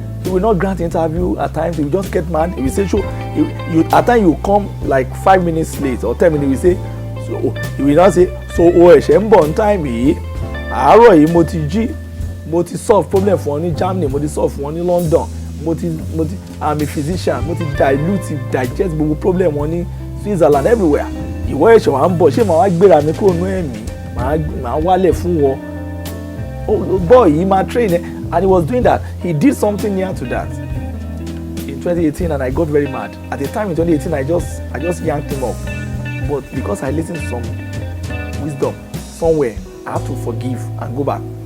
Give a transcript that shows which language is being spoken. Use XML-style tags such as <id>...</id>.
<en>He will not grant interview at times. He will just get mad. He will say, "Sure." At times you come like 5 minutes late or 10 minutes. He will say, so he will not say, "So on time</en> <yo>yìí, àárọ̀ yìí mo ti</yo> <en>solve problem for ní Germany, mo ti solve for ní London, I'm a physician,</en> <yo>mo ti digest gbogbo</yo> <en>problem</en> <yo>wọn ní</yo> <en>Switzerland, everywhere.</en> <yo>Ìwọ ẹ̀ṣẹ̀ wà ń bọ̀, ṣé màá wá gbéra mi kúrò nú ẹ̀mí, màá wálẹ̀ fún wọn."</yo> <en>Oh boy, he might train, and he was doing that. He did something near to that in 2018, and I got very mad. At the time in 2018, I just yanked him off. But because I listened to some wisdom somewhere, I have to forgive and go back.</en>